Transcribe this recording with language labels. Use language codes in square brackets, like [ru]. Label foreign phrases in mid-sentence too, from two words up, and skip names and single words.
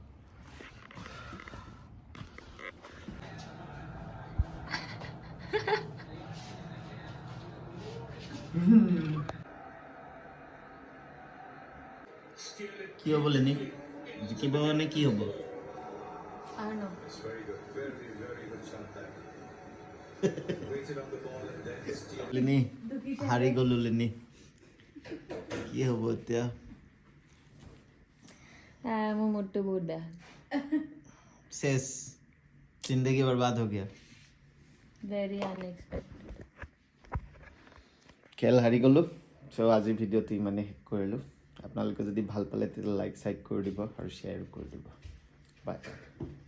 [as] কি হ'ব লেনি জিকিব নে কি হ'ব লেনি হাৰি গ'লো লেনি কি হ'ব এতিয়া মোৰ মুডটো বহুত বেয়া [hi] शेष जिंदगी बर्बाद हो गया [en] very unexpected [as] খেল হাৰি গ'লোঁ চ' আজি ভিডিঅ'টো ইমানে শেষ কৰিলোঁ আপোনালোকে যদি ভাল পালে তেতিয়া লাইক চাইক কৰি দিব আৰু শ্বেয়াৰ কৰি দিব বাই